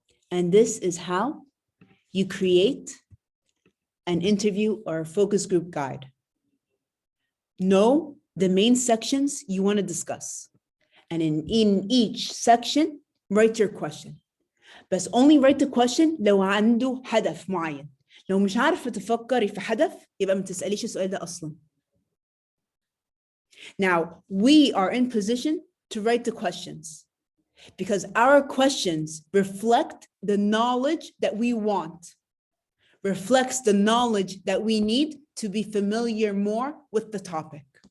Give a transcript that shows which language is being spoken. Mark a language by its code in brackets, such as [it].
[en] And this is how you create an interview or a focus group guide. Know the main sections you want to discuss. And in each section, write your question. [ar] بس [en] only write the question [ar] لو عنده هدف معين. لو مش عارفة تفكري في هدف يبقى ما تسأليش السؤال ده أصلاً. [en] Now, we are in position to write the questions because our questions reflect the knowledge that we want, reflects the knowledge that we need to be familiar more with the topic.